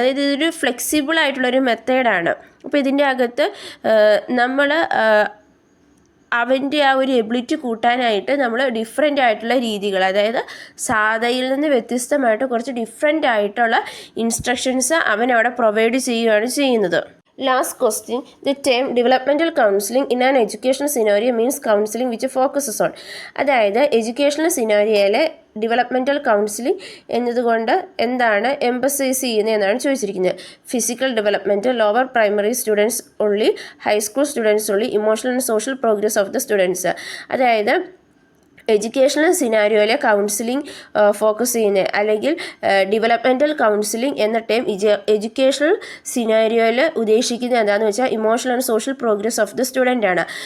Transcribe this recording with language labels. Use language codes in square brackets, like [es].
[ml] അതായത് ഇതൊരു ഫ്ലെക്സിബിൾ ആയിട്ടുള്ളൊരു മെത്തേഡാണ്. അപ്പോൾ ഇതിൻ്റെ അകത്ത് നമ്മൾ അവൻ്റെ ആ ഒരു എബിലിറ്റി കൂട്ടാനായിട്ട് നമ്മൾ ഡിഫറെൻ്റ് ആയിട്ടുള്ള രീതികൾ, അതായത് സാധായിൽ നിന്ന് വ്യത്യസ്തമായിട്ട് കുറച്ച് ഡിഫറെൻ്റ് ആയിട്ടുള്ള ഇൻസ്ട്രക്ഷൻസ് അവനവിടെ പ്രൊവൈഡ് ചെയ്യുകയാണ് ചെയ്യുന്നത്. [en] Last question, the term developmental counseling in an educational scenario means counseling which focuses on. [ml] അതായത് എഡ്യൂക്കേഷണൽ സിനാരിയോയിലെ ഡെവലപ്മെൻറ്റൽ കൗൺസിലിംഗ് എന്നതുകൊണ്ട് എന്താണ് എംഫസൈസ് ചെയ്യുന്നത് എന്നാണ് ചോദിച്ചിരിക്കുന്നത്. [en] Physical development, lower primary students only, high school students only, emotional and social progress of the students. [ml] അതായത് educational സിനാരിയോയിലെ counselling focus ചെയ്യുന്നത്, അല്ലെങ്കിൽ developmental counselling എന്ന ടേം എഡ്യൂക്കേഷണൽ സിനാരിയോയിൽ ഉദ്ദേശിക്കുന്നത് എന്താണെന്ന് വെച്ചാൽ [en] emotional and social progress of the student [ml] ആണ്.